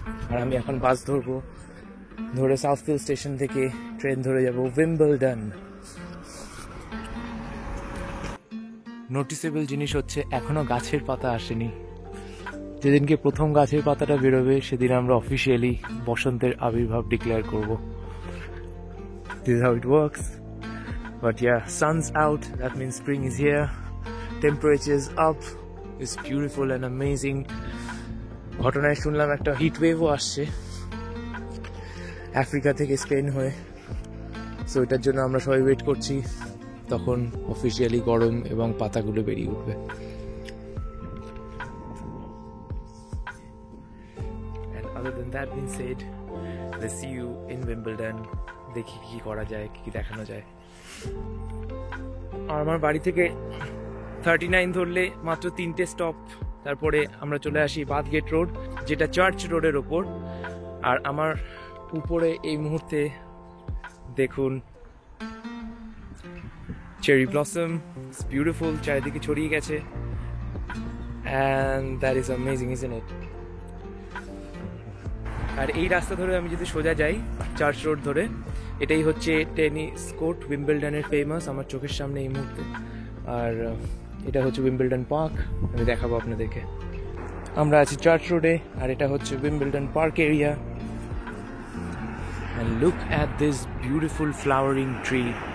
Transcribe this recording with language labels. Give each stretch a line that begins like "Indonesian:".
Bangla: আর আমি এখন বাস ধরবো, ধরে সাউথফিল্ড স্টেশন থেকে ট্রেন ধরে যাব উইম্বলডন। নোটিসেবল জিনিস হচ্ছে এখনো গাছের পাতা আসেনি। যেদিনকে প্রথম গাছের পাতাটা বেরোবে সেদিন আমরা অফিসিয়ালি বসন্তের আবির্ভাব ডিক্লেয়ার করব।
English: This is how it works. But yeah, sun's out, that means spring is here. Temperature's up. It's beautiful and amazing.
Bangla: ঘটনায় শুনলাম একটা হিট ওয়েভও আসছে আফ্রিকা থেকে, স্পেন হয়ে। সো এটার জন্য আমরা সবাই ওয়েট করছি, তখন অফিসিয়ালি গরম এবং পাতাগুলো বেরিয়ে উঠবে।
English: And other than that being said, let's see you in Wimbledon.
Bangla: দেখি কি করা যায়, কি দেখানো যায়। আর আমার বাড়ি থেকে 39 ধরলে মাত্র 3টে স্টপ, তারপরে আমরা চলে আসি বাথগেট রোড, যেটা চার্চ রোডের ওপর। আর আমার উপরে এই মুহূর্তে দেখুন চেরি ব্লসম,
English: it's beautiful,
Bangla: চারিদিকে ছড়িয়ে গেছে।
English: And that is amazing, isn't it?
Bangla: আর এই রাস্তা ধরে আমি যদি সোজা যাই চার্চ রোড ধরে, এটাই হচ্ছে টেনিস কোর্ট, উইম্বলডনের ফেমাস, আমার চোখের সামনে এই মুহূর্তে। আর এটা হচ্ছে উইম্বলডন পার্ক, আমি দেখাবো আপনাদেরকে। আমরা আছি চার্চ রোডে, আর এটা হচ্ছে Wimbledon park area.
English: And look at this beautiful flowering tree.